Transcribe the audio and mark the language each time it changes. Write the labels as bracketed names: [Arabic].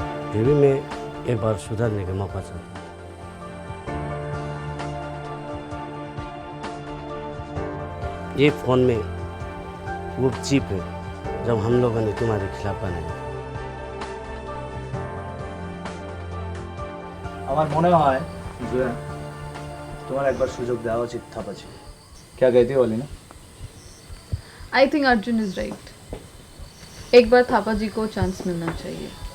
[Hindi] फिर भी मैं एक बार सुधरने का मौका चाहता हूँ। ये फ़ोन में वो चिप है जब हम लोगों ने तुम्हारे खिलाफ बनाया। [Bangla] আমার মনে হয় জয়া তোমার একবার সুযোগ দেওয়া উচিত থাপাজি। [Hindi] क्या कहती हो Alina? [English] I think Arjun is right, [Hindi] एक बार थापा जी को चांस मिलना चाहिए।